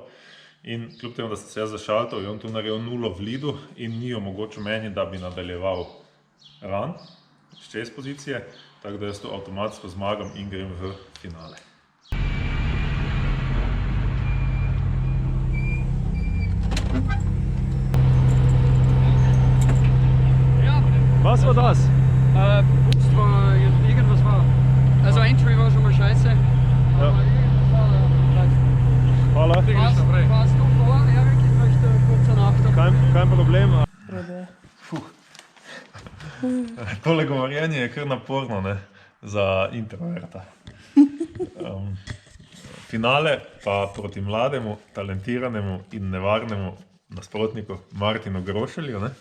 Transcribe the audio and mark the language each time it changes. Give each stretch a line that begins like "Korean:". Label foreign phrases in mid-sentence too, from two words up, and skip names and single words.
Slovenian: In kljub temu, da sem se jaz zašaltal, je on tu naredil nulo v lidu in ni omogočil meni, da bi nadaljeval ran s čez pozicije, tako da jaz tu avtomatsko zmagam in grem v finale.
German: Was war das? Boost war, irgendwas war. Also Entry war schon mal scheiße.
Slovenian: Ja. Hvala.
German: Warst du vor, Erik? Ich möchte kurz Nachtrag. Kein problem.
Slovenian: Tole govorjenje je kar naporno, ne, za introverta. Finale pa proti mlademu, talentiranemu in nevarnemu nasprotniku Martinu Grošelju, ne.